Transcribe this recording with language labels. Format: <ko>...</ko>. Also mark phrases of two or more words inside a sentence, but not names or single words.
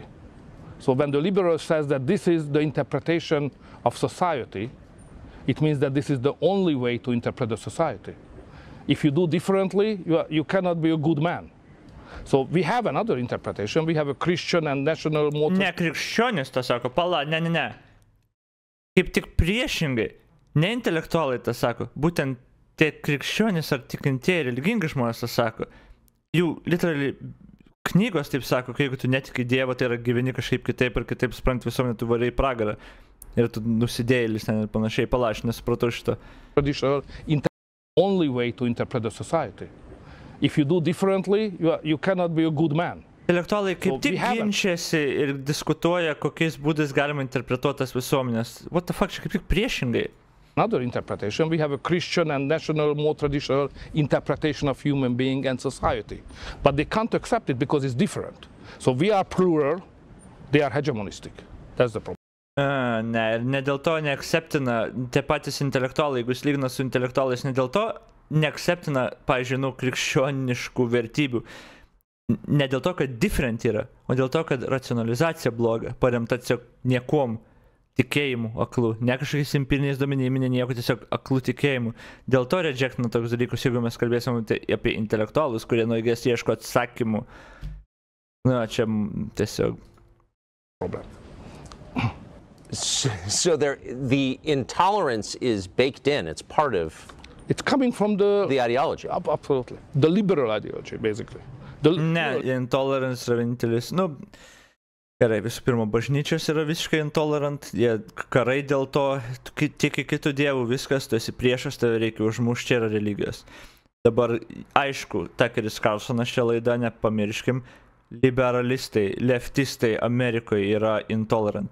<en>So when the liberal says that this is the interpretation of society, it means that this is the only way to interpret the society. If you do differently, you cannot be a good man. So we have another interpretation. We have a Christian and national motto.</en> <lt>Ne krikščionis, tas sako, pala, ne. Kaip tik priešingai. Ne intelektualai tas sako, būtent tie krikščionys ar tikintieji religingi žmonės tą sako, jų literaliai knygos taip sako, kai jeigu tu netiki Dievą, tai yra gyveni kažkaip kitaip ir kitaip supranti visuomenę, tu varai į pragarą. Ir tu nusidėjėlis ten ir panašiai, palaš, nesupratau šito.</lt> <en>Traditional only way to interpret the society. If you do differently, you cannot be a good man.</en> <lt>Intelektualai kaip tik ginčiasi ir diskutuoja, kokiais būdais galima interpretuotas visuomenės.</lt> <en>What the fuck,</en> <lt>čia kaip tik priešingai.</lt> <en>Another interpretation, we have a Christian and national, more traditional interpretation of human being and society. But they can't accept it because it's different. So we are plural, they are hegemonistic. That's the problem.</en> <lt>Ne, ir ne dėl to neakceptina tie patys intelektualai, jeigu jis lygina su intelektualais, ne dėl to neakceptina, pavyzdžiui, krikščioniškų vertybių. Ne dėl to, kad different yra, o dėl to, kad racionalizacija bloga, paremta tiesiog niekom tikėjimu aklu, ne kažkokiais empiriniais duomenimis, ne nieko, tiesiog aklu tikėjimu. Dėl to rejectina toks dalykus, jeigu mes kalbėsim apie intelektualus, kurie nuėgės ieško atsakymų. Na, čia tiesiog</lt> <en>problem. So the intolerance is baked in. It's part of. It's coming from the ideology. Absolutely, the liberal ideology, basically.</en> <lt>Ne, intolerance yra vienintelis. Gerai, visų pirma, bažnyčios yra visiškai intolerant, jie karai dėl to, tiki kitų dievų, viskas, tu esi priešas, tave reikia užmušti, čia yra religijos. Dabar, aišku, Tuckeris Carlsonas šią laidą, nepamirškim, liberalistai, leftistai Amerikoje yra intolerant.</lt>